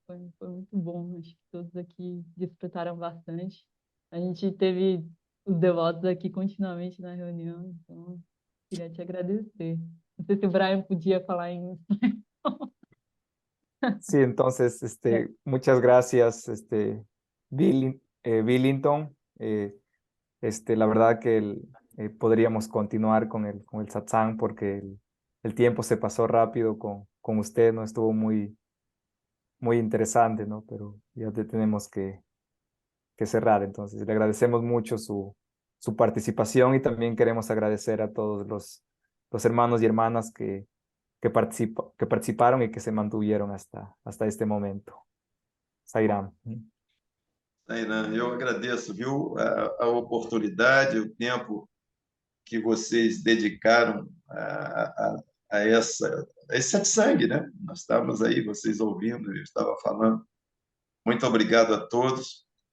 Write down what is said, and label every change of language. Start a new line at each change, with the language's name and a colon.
Portuguese: Foi muito bom. Acho que todos aqui desfrutaram bastante. A gente teve os devotos aqui continuamente na reunião, então queria te agradecer. Não sei se o Brian podia falar em
Spanish: Sí, entonces, muchas gracias, Billington. La verdad que podríamos continuar con el satsang porque el tiempo se pasó rápido con usted, ¿no? Estuvo muy, muy interesante, ¿no? Pero ya tenemos que cerrar, entonces le agradecemos mucho su participación y también queremos agradecer a todos los hermanos y hermanas que participaron y que se mantuvieron hasta este momento. Sairam.
Portuguese: Tainan, eu agradeço, viu, a oportunidade, o tempo que vocês dedicaram a esse satsang, né? Nós estávamos aí, vocês ouvindo, eu estava falando. Muito obrigado a todos.